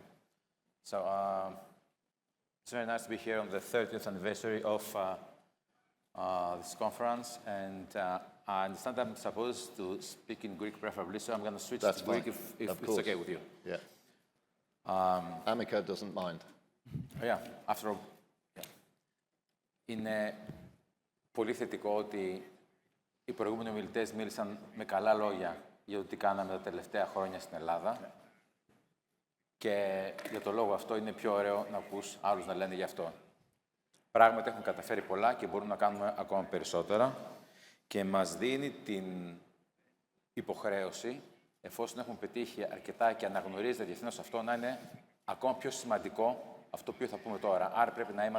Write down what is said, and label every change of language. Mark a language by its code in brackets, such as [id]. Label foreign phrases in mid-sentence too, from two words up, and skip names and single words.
[en] So it's very nice to be here on the 30th anniversary of this conference, and I understand I'm supposed to speak in Greek preferably, so I'm going to switch to Greek if it's okay with you. Yeah. Amica doesn't mind. Yeah, after all. Yeah. [el] Είναι πολύ θετικό ότι οι προηγούμενοι ομιλητές μίλησαν με καλά λόγια για το τι κάναμε τα τελευταία χρόνια στην Ελλάδα. Και για το λόγο αυτό είναι πιο ωραίο να ακούς άλλους να λένε γι' αυτό. Πράγματι έχουμε καταφέρει πολλά και μπορούμε να κάνουμε ακόμα περισσότερα και μας δίνει την υποχρέωση, εφόσον έχουμε πετύχει αρκετά και αναγνωρίζεται διεθνώς αυτό, να είναι ακόμα πιο σημαντικό αυτό που θα πούμε τώρα.